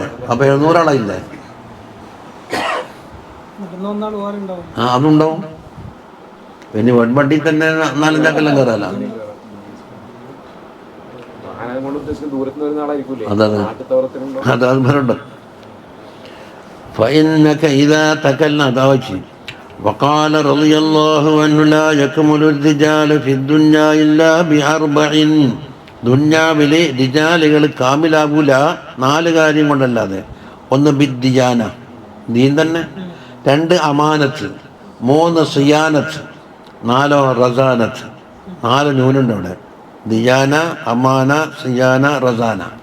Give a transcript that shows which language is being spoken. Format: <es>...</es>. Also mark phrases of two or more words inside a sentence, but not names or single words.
<ml>അപ്പോൾ 700 ആളായില്ലേ? ആ അതുണ്ടാവും. പിന്നെ വണ്ടി തന്നെ 4-5 കയറാല. അതെ, അത് വരണ്ട.</ml> <ar>فإنك إذا تكلم داوشي وقال رضي الله عنه لا يكمل الرجال في الدنيا إلا ب4.</ar> <ml>ദുന്യാവിലെ റിജാലുകൾ കാമിലാകൂല 4 കാര്യം കൊണ്ടല്ലാതെ. 1 ബിദ്ദിയാന, ദീൻ തന്നെ. 2 അമാനത്ത്. 3 സിയാനത്ത്. 4 റസാനത്ത്. 4 നൂനുണ്ട് അവിടെ. ദിയാന, അമാന, സിയാന, റസാന.</ml>